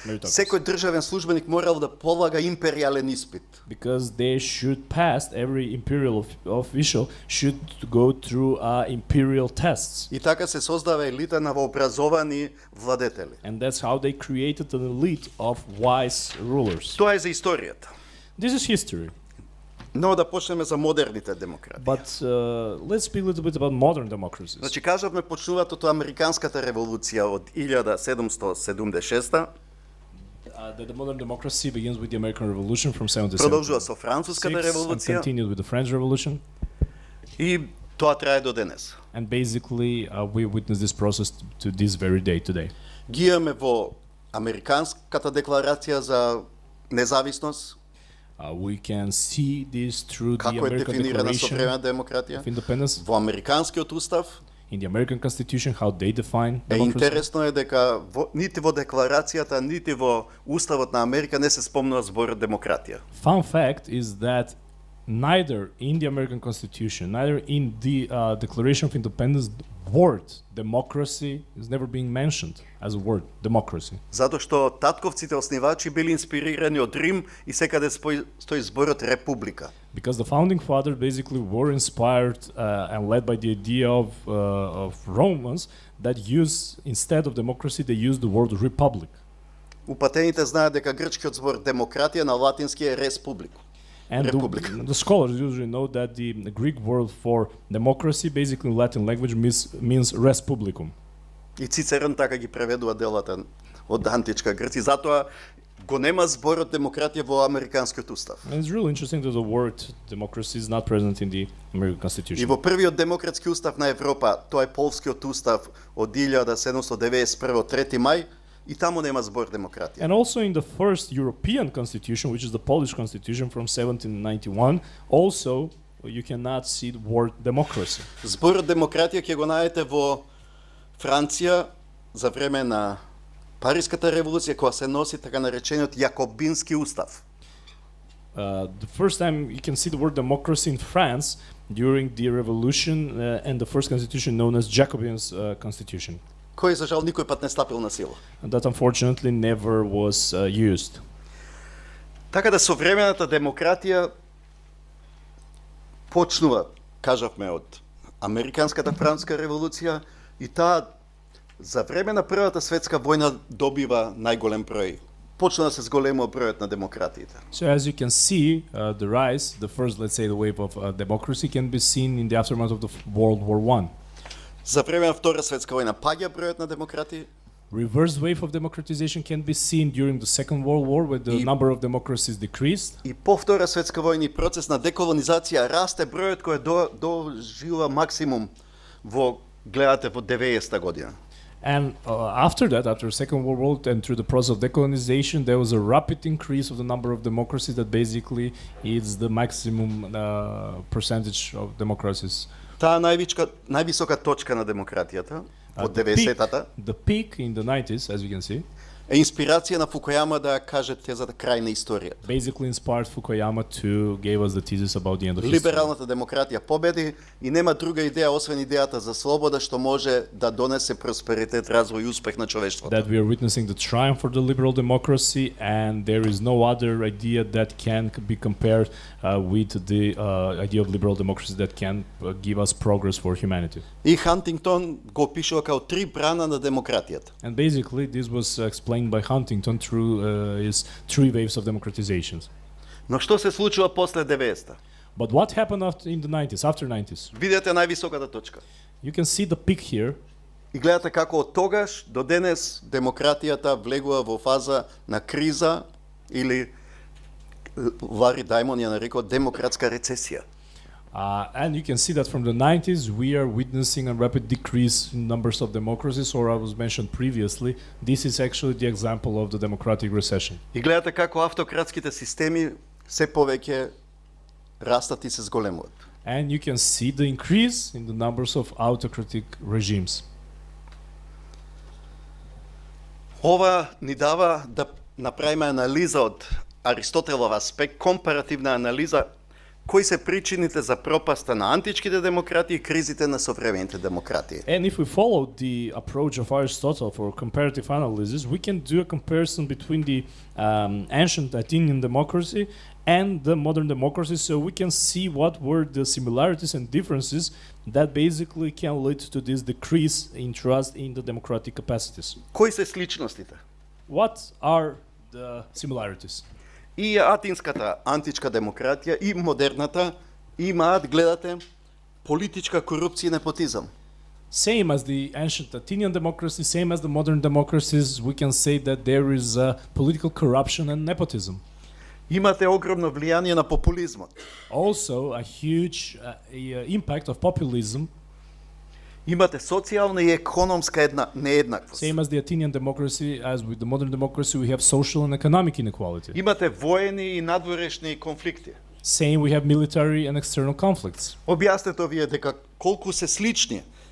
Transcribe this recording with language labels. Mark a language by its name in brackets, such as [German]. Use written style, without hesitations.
[Macedonian] Секој државен службеник морал да полага империјален испит. [English] Because they should pass, every imperial official should go through imperial tests. [Macedonian] И така се создава елита на вообразовани владетели. [English] And that's how they created an elite of wise rulers. [Macedonian] Тоа е за историјата. [English] This is history. [Macedonian] Но да почнеме за модерните демократии. [English] But let's speak a little bit about modern democracies. [Macedonian] Значи кажавме почнуваат од Американската револуција од 1776. [English] The modern democracy begins with the American Revolution from 1776 [Macedonian] Продолжува со Француската [English] and [Macedonian] револуција [English] continued with the French Revolution. [Macedonian] и тоа трае до денес. [English] And basically, we witness this process to this very day today. [Macedonian] Ги имаме во Американската декларација за независност, [English] We can see this through the [Macedonian] како е [English] American [Macedonian] дефинирана [English] Declaration [Macedonian] современа демократија, [English] of Independence, [Macedonian] во Американскиот устав. [English] in the American Constitution, how they define Е democracy. [Macedonian] интересно е дека нити во декларацијата, нити во уставот на Америка не се спомнува зборот демократија. [English] Fun fact is that neither in the American Constitution, neither in the Declaration of Independence, word democracy is never being mentioned as a word, democracy. [Macedonian] Затоа што татковците основачи били инспирирани од Рим и секаде стои зборот република. [English] Because the founding fathers basically were inspired and led by the idea of Romans that use, instead of democracy, they use the word republic. [Macedonian] Упатените знаат дека грчкиот збор демократија на латински е республика. [English] And Republic. the scholars usually know that the Greek word for democracy, basically in Latin language, means respublicum. [Macedonian] И Цицерон така ги преведува делата од античка Грција. Затоа го нема зборот демократија во Американскиот устав. [English] And it's really interesting that the word democracy is not present in the American [Macedonian] И [English] Constitution. [Macedonian] во првиот демократски устав на Европа, тоа е полскиот устав од 1791 3 мај, и таму нема збор демократија. [English] And also in the first European constitution, which is the Polish constitution from 1791, also you cannot see the word democracy. [Macedonian] Зборот демократија ќе го најдете во Франција за време на Париската револуција, кога се носи така наречениот Јакобински устав. [English] The first time you can see the word democracy in France during the revolution and the first constitution known as Jacobin's constitution. [Macedonian] Кој за жал никој пат не стапил на сила. [English] And that unfortunately never was used. [Macedonian] Така да современата демократија почнува, кажавме, од Американската француска револуција и таа за време на Првата светска војна добива најголем број. Почна да се зголемува бројот на демократиите. [English] So as you can see, the rise, the first, let's say, the wave of democracy can be seen in the aftermath of the World War I. [Macedonian] За време на Втора светска војна паѓа бројот на демократии. [English] Reverse wave of democratization can be seen during the Second World War, where the number of democracies decreased. [Macedonian] И по Втора светска војна и процес на деколонизација расте бројот кој доживува максимум во гледате во 90-та година. [English] And after that, after the Second World War and through the process of decolonization, there was a rapid increase of the number of democracies that basically is the maximum percentage of democracies. [Macedonian] Таа највисока точка на демократијата од 90-тата [English] The peak in the 90s, as you can see, [Macedonian] е инспирација на Фукујама да каже тезата крај на историјата. [English] basically inspired Fukuyama to give us the thesis about the end of history. [Macedonian] Либералната демократија победи и нема друга идеја освен идејата за слобода што може да донесе просперитет, развој и успех на човештвото. [English] That we are witnessing the triumph for the liberal democracy, and there is no other idea that can be compared with the idea of liberal democracy that can give us progress for humanity. [Macedonian] И Хантингтон го опишува као три брана на демократијата. [English] And basically, this was explained by Huntington through his three waves of democratization. [Macedonian] Но што се случува после 90-та? [English] But what happened in the 90s, after 90s? [Macedonian] Видете највисоката точка. [English] You can see the peak here. [Macedonian] И гледате како од тогаш до денес демократијата влегува во фаза на криза или Лари Даймон ја нарекува демократска рецесија. [English] And you can see that from the 90s, we are witnessing a rapid decrease in numbers of democracies, or as was mentioned previously, this is actually the example of the democratic recession. [Macedonian] И гледате како автократските системи се повеќе растат и се зголемуваат. [English] And you can see the increase in the numbers of autocratic regimes. [Macedonian] Ова ни дава да направиме анализа од Аристотелов аспект, компаративна анализа, кои се причините за пропаста на античките демократии и кризите на современите демократии. [English] And if we follow the approach of Aristotle for comparative analysis, we can do a comparison between the ancient Athenian democracy and the modern democracy, so we can see what were the similarities and differences that basically can lead to this decrease in trust in the democratic capacities. [Macedonian] Кои се сличностите? [English] What are the similarities? [Macedonian] И атинската античка демократија и модерната имаат, гледате, политичка корупција и непотизам. [English] Same as the ancient Athenian democracy, same as the modern democracies, we can say that there is political corruption and nepotism. [Macedonian] Имате огромно влијание на популизмот. [English] Also, a huge impact of populism. [Macedonian] Имате социјална и економска нееднаквост. [English] Same as the Athenian democracy, as with the modern democracy, we have social and economic inequality. [Macedonian] Имате воени и надворешни конфликти. [English] Same, we have military and external conflicts. [Macedonian] Објаснете вие дека колку се слични,